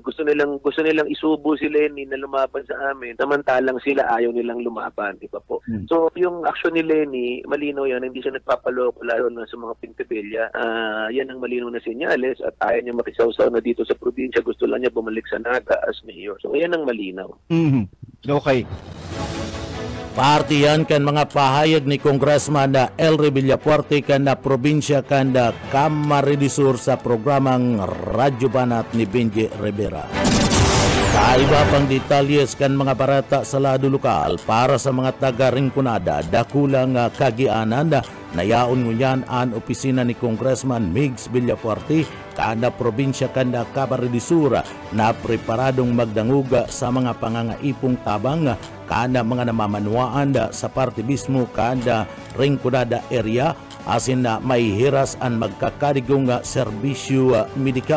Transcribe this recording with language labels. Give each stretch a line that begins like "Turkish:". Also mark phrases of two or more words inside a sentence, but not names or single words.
Filipino: Gusto nilang isubo si Lening na lumaban sa amin, samantalang sila ayaw nilang lumaban, di ba po? So yung action ni Leni, malinaw yan, hindi siya nagpapaloko lalo na sa mga Pentebella. Yan ang malinaw na senyales at ayaw niya makisawsaw na dito sa probinsya. Gusto lang niya bumalik sa Naga as mayor. So yan ang malinaw. Okay.
Bikol: Partiyan kan mga pahayag ni Congressman na Elry Villafuerte kan na probinsya kan na Camarines Sur sa programang Radyo Banat ni Benji Rivera. Kaiba pang detalyes kan mga barata sa lado lokal para sa mga taga-Rinconada, dakulang kagianan na nayaon ngunyan ang opisina ni Congressman Migs Villafuerte kada probinsya kanda Camarines Sur na preparadong magdanguga sa mga pangangaipong tabang kada mga namamanuaan sa parte mismo kada Rinconada area asin na may hiras ang magkakadigong serbisyo medikal.